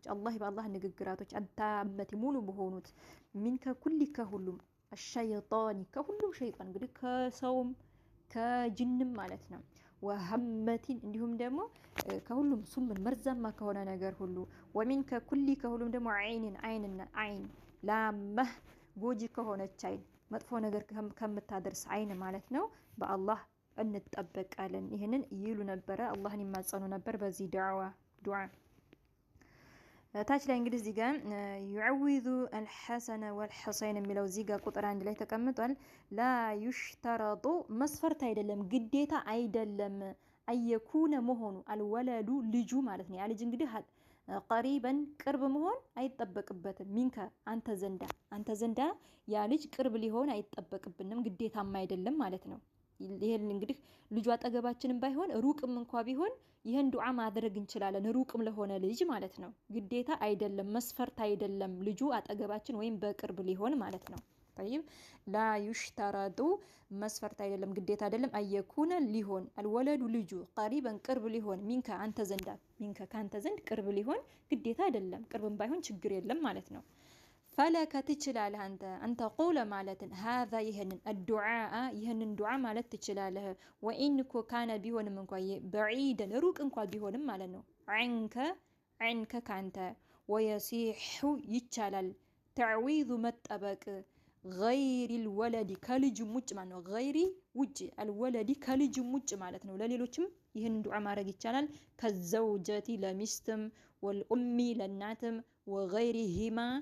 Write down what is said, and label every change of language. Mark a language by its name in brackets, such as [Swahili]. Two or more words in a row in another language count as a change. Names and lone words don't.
[Amharic] አላህ በአላህ ንግግራቶች አታመቲ ሙሉ በሆኑት [Arabic] من كل [Amharic] ከሁሉም አሸይጣኒ ከሁሉም ሸይጣን እንግዲህ ከሰውም ከጅንም ማለት ነው። ወሀመቲን እንዲሁም ደግሞ ከሁሉም ሱምን መርዛማ ከሆነ ነገር ሁሉ [Arabic] ومن كل [Amharic] ከሁሉም ደግሞ [Arabic] عين لامة [Amharic] ጎጂ ከሆነች አይን መጥፎ ነገር ከምታደርስ አይን ማለት ነው። በአላህ እንጠበቃለን። ይሄንን ይሉ ነበረ አላህን ይማጸኑ ነበር በዚህ ዱዓ። ታች ላይ እንግዲህ እዚህ ጋር [Arabic] يعوذ الحسن والحسين [Amharic] የሚለው እዚህ ጋር ቁጥር 1 ላይ ተቀምጧል። [Arabic] لا يشترط [Amharic] መስፈርት አይደለም ግዴታ አይደለም አየኩነ መሆኑ አልወለዱ ልጁ ማለት ነው። ያ ልጅ እንግዲህ ቀሪበን ቅርብ መሆን አይጠበቅበትም። ሚንከ አንተ ዘንዳ ያ ልጅ ቅርብ ሊሆን አይጠበቅብንም ግዴታም አይደለም ማለት ነው። ይሄን እንግዲህ ልጁ አጠገባችንም ባይሆን ሩቅም እንኳን ቢሆን ይሄን ዱዓ ማድረግ እንችላለን። ሩቅም ለሆነ ልጅ ማለት ነው። ግዴታ አይደለም መስፈርት አይደለም ልጁ አጠገባችን ወይም በቅርብ ሊሆን ማለት ነው። [Arabic] طيب لا يشترط [Amharic] መስፈርት አይደለም ግዴታ አይደለም አየኩነ ሊሆን አልወለዱ ልጁ ቀሪበን ቅርብ ሊሆን ሚንከ አንተ ዘንዳ ሚንከ ካንተ ዘንድ ቅርብ ሊሆን ግዴታ አይደለም። ቅርብም ባይሆን ችግር የለም ማለት ነው። ፈለከ ትችላለህ አንተ ቁለ ማለትን ሀዛ ይህንን አዱዓ ይህንን ዱዓ ማለት ትችላለህ። [Arabic] وإن كان [Amharic] ቢሆንም እንኳ በዒደን ሩቅ እንኳ ቢሆንም ማለት ነው። ዐንከ ካንተ ወየሲሑ ይቻላል ተዕዊዙ መጠበቅ [Arabic] غير الولد [Amharic] ከልጅም ውጭ ማለት ነው። ገይሪ ውጭ አልወለዲ ከልጅም ውጭ ማለት ነው። ለሌሎችም ይህንን ዱዓ ማድረግ ይቻላል። ከዘውጀቲ ለሚስትም ወልኡሚ ለእናትም ወገይሪሂማ